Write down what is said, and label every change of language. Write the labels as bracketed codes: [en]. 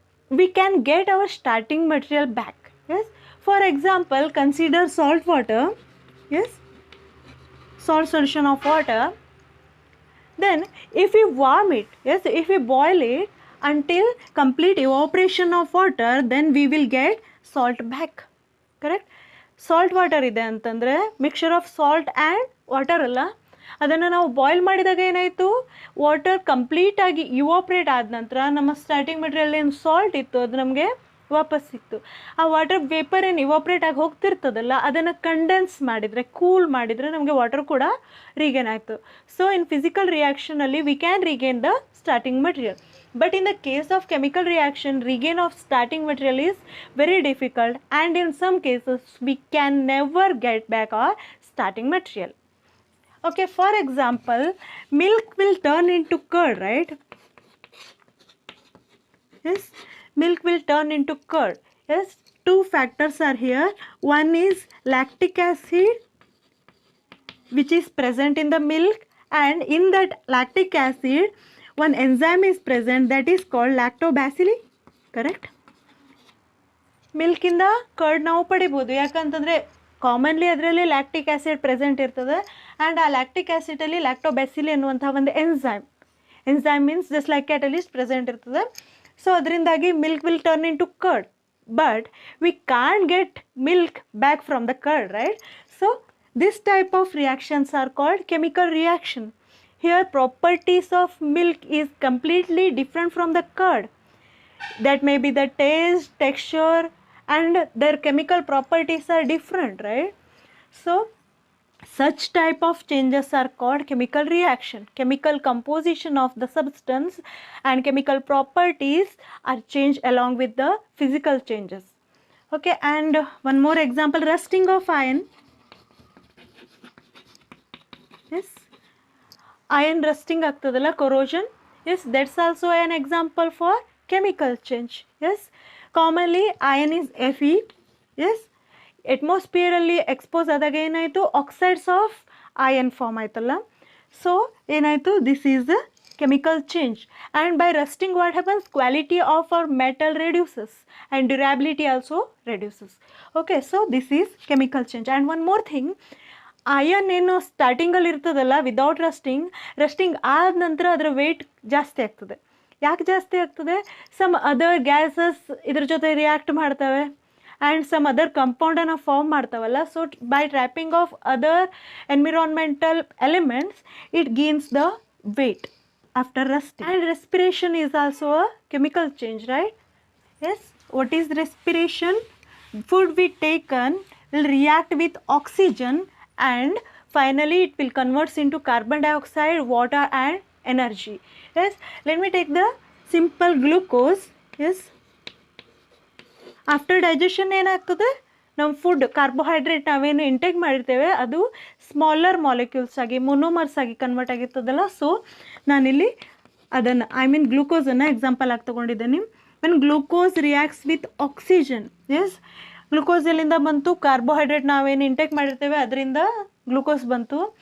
[en] We can get our starting material back. Yes, for example, consider salt water. Yes, salt solution of water. Then if we warm it, yes, if we boil it until complete evaporation of water, then we will get salt back, correct? [kn] Salt water ಇದೆ ಅಂತಂದರೆ mixture of salt and water ಅಲ್ಲ, ಅದನ್ನು ನಾವು boil ಮಾಡಿದಾಗ ಏನಾಯಿತು, water ಕಂಪ್ಲೀಟಾಗಿ ಇವಾಪ್ರೇಟ್ ಆದ ನಂತರ ನಮ್ಮ ಸ್ಟಾರ್ಟಿಂಗ್ ಮೆಟೀರಿಯಲ್ ಏನು ಸಾಲ್ಟ್ ಇತ್ತು ಅದು ನಮಗೆ ವಾಪಸ್ ಸಿಕ್ತು. ಆ ವಾಟರ್ ವೇಪರ್ ಏನು ಇವಾಪ್ರೇಟ್ ಆಗಿ ಹೋಗ್ತಿರ್ತದಲ್ಲ, ಅದನ್ನು ಕಂಡೆನ್ಸ್ ಮಾಡಿದರೆ, ಕೂಲ್ ಮಾಡಿದರೆ ನಮಗೆ ವಾಟರ್ ಕೂಡ ರೀಗೇನ್ ಆಯಿತು. [en] So in physical ರಿಯಾಕ್ಷನಲ್ಲಿ we can regain the starting material, but in the case of chemical reaction, regain of starting material is very difficult, and in some cases we can never get back our starting material. Okay, for example, milk will turn into curd, right? Yes, milk will turn into curd. Yes, two factors are here. One is lactic acid, which is present in the milk, and in that lactic acid one enzyme is present, that is called lactobacilli, correct? [kn] Milk ಇಂದ curd ನಾವು ಪಡಿಬೋದು, ಯಾಕಂತಂದರೆ commonly ಅದರಲ್ಲಿ lactic acid present ಇರ್ತದೆ, and ಆ lactic ಆ್ಯಸಿಡಲ್ಲಿ ಲ್ಯಾಕ್ಟೋಬ್ಯಾಸಿಲಿ ಅನ್ನುವಂಥ ಒಂದು enzyme [en] enzyme means just like catalyst present [kn] irtade. [en] So [kn] adrindagi [en] milk will turn into curd, but we can't get milk back from the curd, right? So this type of reactions are called chemical reaction. Here properties of milk is completely different from the curd. That may be the taste, texture, and their chemical properties are different, right? So such type of changes are called chemical reaction. Chemical composition of the substance and chemical properties are changed along with the physical changes. Okay, and one more example, rusting of iron. Yes, iron rusting [kn] agtadalla, [en] corrosion. Yes, that's also an example for chemical change. Yes, commonly iron is Fe. [kn] Yes, atmospherally expose ಆದಾಗ ಏನಾಯಿತು oxides of iron form ಆಯ್ತಲ್ಲ. [en] so [kn] ಏನಾಯಿತು, [en] This is the chemical change. And by rusting what happens, quality of our metal reduces and durability also reduces. Okay, so this is chemical change. [kn] And one more thing, iron ಏನು ಸ್ಟಾರ್ಟಿಂಗಲ್ಲಿ ಇರ್ತದಲ್ಲ without rusting ಆದ ನಂತರ ಅದರ weight ಜಾಸ್ತಿ ಆಗ್ತದೆ. ಯಾಕೆ ಜಾಸ್ತಿ ಆಗ್ತದೆ? ಸಮ್ ಅದರ್ ಗ್ಯಾಸಸ್ ಇದ್ರ ಜೊತೆ ರಿಯಾಕ್ಟ್ ಮಾಡ್ತವೆ [en] and some other compound and form [kn] ಮಾಡ್ತಾವಲ್ಲ. [en] So by trapping of other environmental elements it gains the weight after rusting. And respiration is also a chemical change, right? Yes, what is respiration? Food we taken will react with oxygen and finally it will converts into carbon dioxide, water and energy. Yes, let me take the simple glucose. [kn] Yes, after digestion ಏನಾಗ್ತದೆ, ನಮ್ಮ food carbohydrate ನಾವೇನು intake ಮಾಡಿರ್ತೇವೆ ಅದು smaller molecules ಆಗಿ monomers ಆಗಿ convert ಆಗಿರ್ತದಲ್ಲ. So ನಾನಿಲ್ಲಿ ಅದನ್ನು ಗ್ಲೂಕೋಸನ್ನು example ಆಗಿ ತೊಗೊಂಡಿದ್ದೇನೆ. [en] when glucose reacts with oxygen, [kn] S glucose ಎಲ್ಲಿಂದ ಬಂತು, ಕಾರ್ಬೋಹೈಡ್ರೇಟ್ ನಾವೇನು ಇಂಟೇಕ್ ಮಾಡಿರ್ತೇವೆ ಅದರಿಂದ ಗ್ಲೂಕೋಸ್ ಬಂತು.